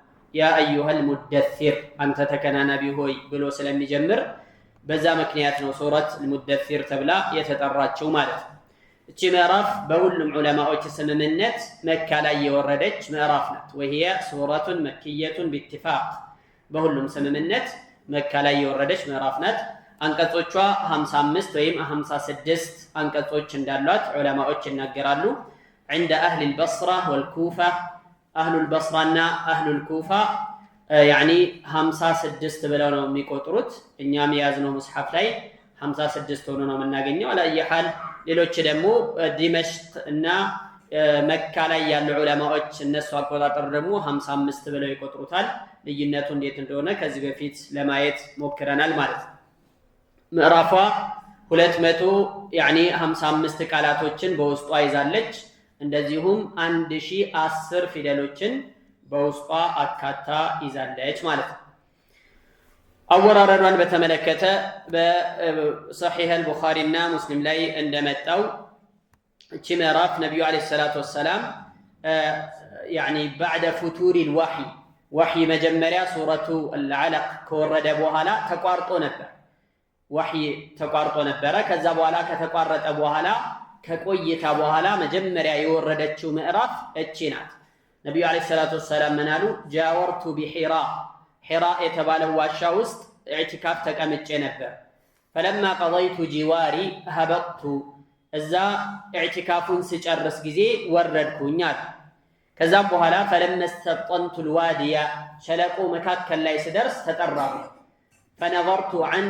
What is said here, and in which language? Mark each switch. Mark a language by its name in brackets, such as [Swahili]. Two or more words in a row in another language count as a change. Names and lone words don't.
[Arabic] يا أيها المدثر [Amharic] አንተ ተከናናቢ ሆይ ብሎ ስለሚጀምር በዛ ምክንያት ነው [Arabic] سورة المدثر [Amharic] ተብላ የተጠራችው ማለት ነው። እቺ ምዕራፍ በሁሉም ዑለማዎች ስምምነት መካ ላይ የወረደች ምዕራፍ ናት። [Arabic] وهي سورة مكية باتفاق [Amharic] በሁሉም ስምምነት መካ ላይ የወረደች ምዕራፍ ናት። አንቀጾቿ 55 ወይም 56 አንቀጾች እንዳሏት ዑለማዎች ይናገራሉ። عند [Arabic] أهل البصرة والكوفة أهل البصرة نا أهل الكوفة يعني 56 [Amharic] ብለው ነው የሚቆጥሩት። እኛም ያዝነው ሙስሐፍ ላይ 56 ሆኖ ነው የምናገኘው። [Arabic] على أي حال [Amharic] ሌሎች ደግሞ ዲመሽቅ እና መካ ላይ ያሉ ዑለማዎች እነሱ አቆጣጠር ደግሞ 55 ብለው ይቆጥሩታል። ልዩነቱ እንዴት እንደሆነ ከዚህ በፊት ለማየት ሞክረናል ማለት ነው። ምዕራፏ 200 يعني 55 ቃላቶችን በውስጧ ይዛለች። እንደዚሁም 1010 ፊደሎችን በውስጧ አካታ ይዛለች ማለት ነው። አወራረዷን በተመለከተ በሰሒህ አልቡኻሪ እና ሙስሊም ላይ እንደመጣው እቺ ምዕራፍ ነብዩ [Arabic] عليه الصلاة والسلام يعني بعد فتور الوحي [Amharic] መጀመሪያ [Arabic] سورة العلق [Amharic] ከወረደ በኋላ ተቋርጦ ነበር። ወህይ ተቋርጦ ነበረ። ከዛ በኋላ ከተቋረጠ በኋላ ከቆይታ በኋላ መጀመሪያ የወረደችው ምዕራፍ እቺ ናት። ነብዩ [Arabic] عليه الصلاة والسلام [Amharic] ምን አሉ? [Arabic] جاورت بحراء [Amharic] ሒራ የተባለው ዋሻ ውስጥ ኢዕቲካፍ ተቀምጬ ነበር። [Arabic] فلما قضيت جواري هبطت [Amharic] እዛ ኢዕቲካፉን ስጨርስ ጊዜ ወረድኩኝ አሉ። ከዛም በኋላ [Arabic] فلما استبطنت الوادي [Amharic] ሸለቆ መካከል ላይ ስደርስ ተጠራሁ። [Arabic] فنظرت عن